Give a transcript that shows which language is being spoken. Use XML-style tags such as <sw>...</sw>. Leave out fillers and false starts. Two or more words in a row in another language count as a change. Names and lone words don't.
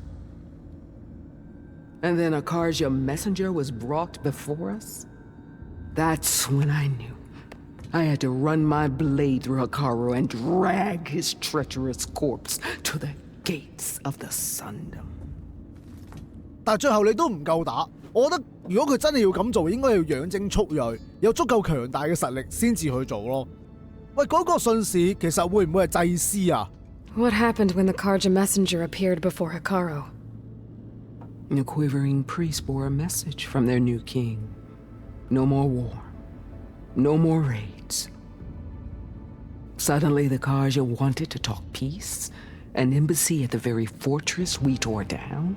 <en>And then a Karja messenger was brought before us? That's when I knew. I had to run my blade through Hikaru and drag his treacherous corpse to the gates of the Sundom.</en> <yue>但最後你都唔夠打，我覺得如果佢真係要咁做，應該要養精蓄銳，有足夠強大嘅實力先至去做咯。喂，嗰個信使其實會唔會係祭司啊？</yue> <en>What happened when the Karja messenger appeared before Hikaru? A quivering priest bore a message from their new king. No more war. No more raids. Suddenly the Karja wanted to talk peace, An embassy at the very fortress we tore down?</en>